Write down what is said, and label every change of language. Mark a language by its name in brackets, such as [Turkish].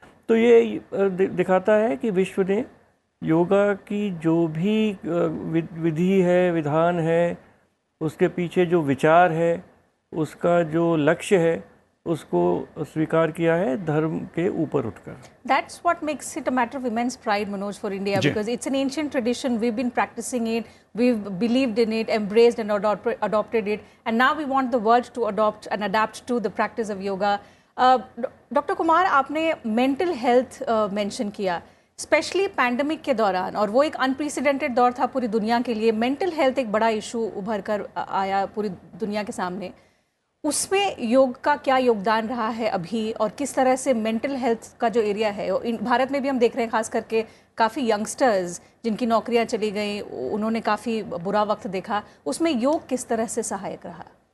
[Hindi] तो ये दिखाता है कि विश्व ने योगा की जो भी विधि है, विधान है, उसके पीछे जो विचार है, उसका जो लक्ष्य है, उसको स्वीकार किया है धर्म के ऊपर उठकर। [English] That's what makes it a matter of immense pride, Manoj, for India, because it's an ancient tradition. We've been practicing it, we've believed in it, embraced and adopted it, and now we want the world to adopt and adapt to the practice of yoga. [Hindi] Doctor Kumar, आपने mental health mention किया, specially pandemic के दौरान, और वो एक unprecedented दौर था पूरी दुनिया के लिए। मेंटल हेल्थ एक बड़ा इशू उभर कर आया पूरी दुनिया के सामने। उसमें योग का क्या योगदान रहा है अभी, और किस तरह से मेंटल हेल्थ का जो एरिया है, भारत में भी हम देख रहे हैं, खास करके काफ़ी यंगस्टर्स जिनकी नौकरियां चली गई, उन्होंने काफ़ी बुरा वक्त देखा, उसमें योग किस तरह से सहायक रहा?